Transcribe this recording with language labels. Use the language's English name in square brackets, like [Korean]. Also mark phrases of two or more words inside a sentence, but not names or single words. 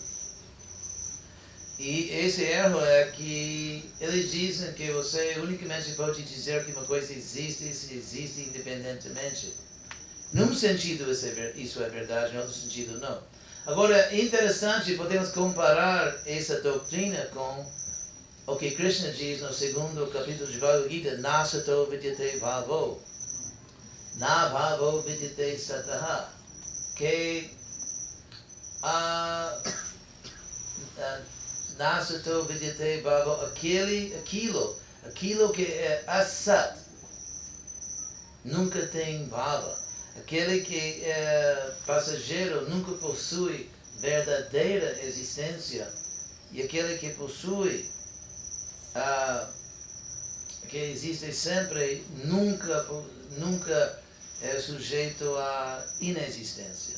[Portuguese] E esse erro é que eles dizem que você unicamente pode dizer que uma coisa existe se existe independentemente. Num sentido isso é verdade, em outro sentido não. Agora, é interessante, podemos comparar essa doutrina com o que Krishna diz no 2º capítulo de Bhagavad Gita, [Sanskrit] Nasato vidyate bhavo, na bhavo vidyate sataha, [Portuguese] que [Sanskrit] Nasato vidyate bhavo, [Portuguese] aquilo que é asat, nunca tem bhava. Aquele que é passageiro nunca possui verdadeira existência. E aquele que possui, que existe sempre, nunca é sujeito à inexistência.